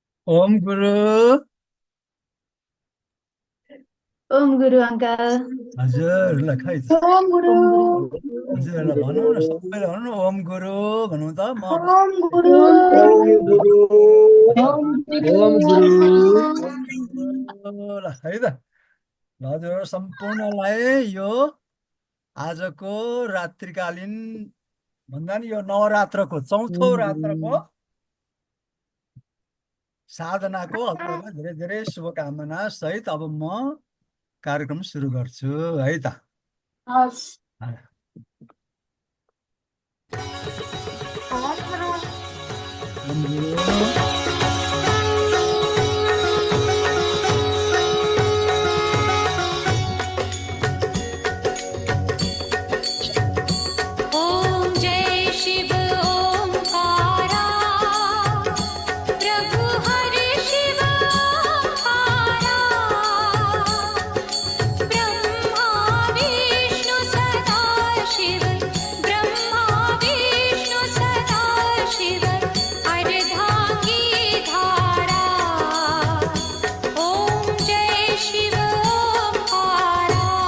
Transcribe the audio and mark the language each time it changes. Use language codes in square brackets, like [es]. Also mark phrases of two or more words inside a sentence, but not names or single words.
[ne] ओम गुरु। ओम गुरु अंकल। हजुर ल खै त। ओम गुरु। ओम गुरु। हजुर ल भनौँ न, सबैले भनौँ न ओम गुरु भनौँ त। म ओम गुरु। ओम गुरु। ओम ओम गुरु। गुरु। ल है त। ल हजुर सम्पूर्णलाई यो आजको रात्रिकालीन भन्दा नि यो नवरात्रको चौथो रात्रको साधनाको हजुरहरूलाई धेरै धेरै शुभकामना सहित अब म कार्यक्रम सुरु गर्छु है त। हस्। ओम गुरु। [hi] ॐ जय शिव ओंकारा प्रभु हरि शिव ओंकारा ब्रह्मा विष्णु सदा शिव ब्रह्मा विष्णु सदा शिव अर्धांगी धारा ॐ जय शिव ओंकारा